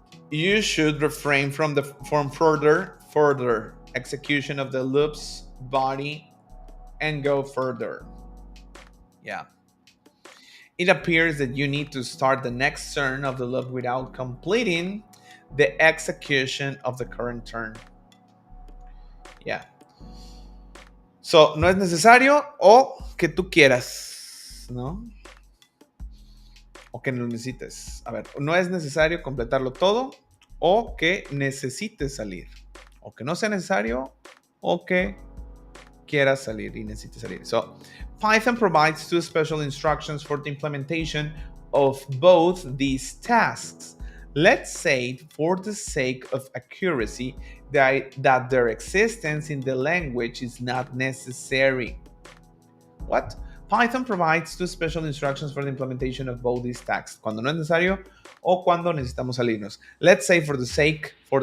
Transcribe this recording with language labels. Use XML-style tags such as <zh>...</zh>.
<en>You should refrain from further execution of the loop's body and go further. Yeah. It appears that you need to start the next turn of the loop without completing the execution of the current turn. Yeah. So,</en> <es>no es necesario o que tú quieras, ¿no? o que no necesites. A ver, no es necesario completarlo todo o que necesites salir. O que no sea necesario o que quieras salir y necesites salir.</es> <en>So, Python provides two special instructions for the implementation of both these tasks. Let's say, for the sake of accuracy, that their existence in the language is not necessary. What? Python provides two special instructions for the implementation of both these tasks.</en> <es>Cuando no es necesario o cuando necesitamos salirnos.</es> <en>Let's say for the sake.</en>